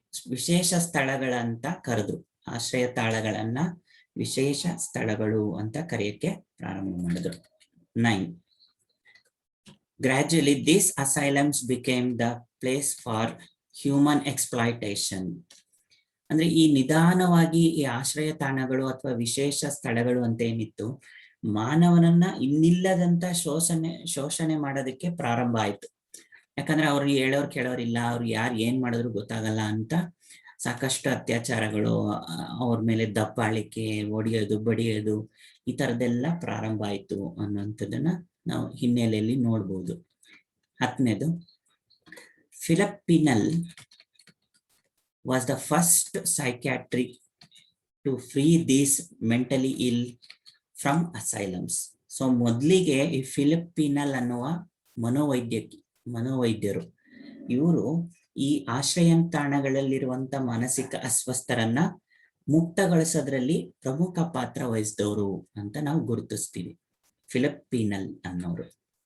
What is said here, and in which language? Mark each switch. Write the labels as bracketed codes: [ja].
[kn] ವಿಶೇಷ ಸ್ಥಳಗಳಂತ ಕರೆದ್ರು. ಆಶ್ರಯ ತಾಣಗಳನ್ನ ವಿಶೇಷ ಸ್ಥಳಗಳು ಅಂತ ಕರೆಯಕ್ಕೆ ಪ್ರಾರಂಭ ಮಾಡಿದ್ರು. 9. [en] Gradually, these asylums became the place for human exploitation. [kn] ಅಂದ್ರೆ ಈ ನಿಧಾನವಾಗಿ ಈ ಆಶ್ರಯ ತಾಣಗಳು ಅಥವಾ ವಿಶೇಷ ಸ್ಥಳಗಳು ಅಂತ ಏನಿತ್ತು, ಮಾನವನನ್ನ ಇನ್ನಿಲ್ಲದಂತ ಶೋಷಣೆ ಮಾಡೋದಕ್ಕೆ ಪ್ರಾರಂಭ ಆಯ್ತು. ಯಾಕಂದ್ರೆ ಅವ್ರು ಹೇಳೋರು ಕೇಳೋರಿಲ್ಲ, ಅವ್ರು ಯಾರು ಏನ್ ಮಾಡಿದ್ರು ಗೊತ್ತಾಗಲ್ಲ ಅಂತ ಸಾಕಷ್ಟು ಅತ್ಯಾಚಾರಗಳು, ಅವ್ರ ಮೇಲೆ ದಬ್ಬಾಳಿಕೆ, ಒಡೆಯೋದು, ಬಡಿಯೋದು, ಈ ತರದೆಲ್ಲ ಪ್ರಾರಂಭ ಆಯ್ತು ಅನ್ನೋಂಥದ್ದನ್ನ ನಾವು ಹಿನ್ನೆಲೆಯಲ್ಲಿ ನೋಡ್ಬೋದು. [en] 10ನೇದು, Philip Pinel was the first psychiatrist to free these mentally ill from asylums. [kn] So ಮೊದಲಿಗೆ ಈ ಫಿಲಿಪ್ ಪೀನಲ್ ಅನ್ನುವ ಮನೋವೈದ್ಯರು ಇವರು ಈ ಆಶ್ರಯ ತಾಣಗಳಲ್ಲಿರುವಂತ ಮಾನಸಿಕ ಅಸ್ವಸ್ಥರನ್ನ ಮುಕ್ತಗೊಳಿಸೋದ್ರಲ್ಲಿ ಪ್ರಮುಖ ಪಾತ್ರ ವಹಿಸಿದವರು ಅಂತ ನಾವು ಗುರುತಿಸ್ತೀವಿ, ಫಿಲಿಪ್ ಪೀನಲ್ ಅನ್ನೋರು.